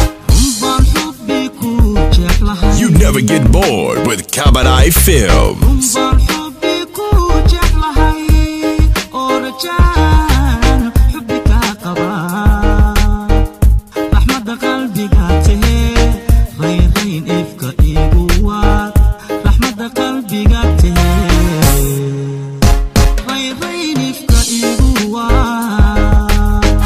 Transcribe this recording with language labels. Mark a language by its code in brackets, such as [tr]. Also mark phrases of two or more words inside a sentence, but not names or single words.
[so] Run baan xubbi ku jeclahay. [en] You never get bored with Kabadai Films. [so] Run baan xubbi ku jeclahay, oo rajaan xubbi ka qaba. Raxmadda qalbiga tahe, rayn rayn ifka igu waar. Raxmadda qalbiga tahe, rayn rayn ifka igu waar.